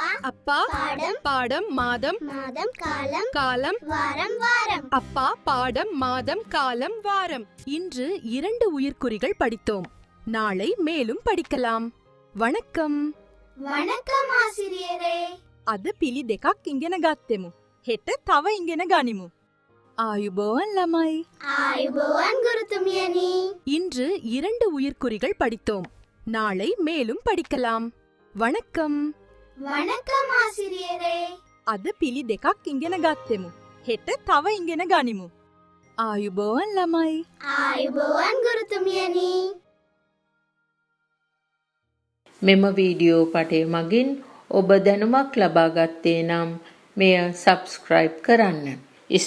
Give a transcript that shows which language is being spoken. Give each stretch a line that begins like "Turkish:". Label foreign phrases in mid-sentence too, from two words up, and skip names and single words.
Tamil: அப்பா. பாடம். பாடம் மாதம். மாதம். காலம். காலம். வாரம். வாரம். அப்பா. பாடம் மாதம் காலம் வாரம். இன்று 2 உயிர்க்குறிகள் படித்தோம். நாளை மேலும் படிக்கலாம். வணக்கம். வணக்கம் ஆசிரியரே.
Sinhala: අද පිළි දෙකක් ඉගෙන ගත්තෙමු. හෙට තව ඉගෙන ගනිමු. ආයුබෝවන් ළමයි. ආයුබෝවන් ගුරුතුමියනි.
Tamil: இன்று 2 உயிர்க்குறிகள் படித்தோம். நாளை மேலும் படிக்கலாம். வணக்கம். வணக்கம் ஆசிரியரே.
Sinhala: අද පිළි දෙකක් ඉගෙන ගත්තෙමු. හෙට තව ඉගෙන ගනිමු. ආයුබෝවන් ළමයි. ආයුබෝවන් ගුරුතුමියනි. මෙම වීඩියෝ පටය මගින් ඔබ දැනුමක් ලබා ගත්තේ නම් මෙය සබ්ස්ක්‍රයිබ් කරන්න.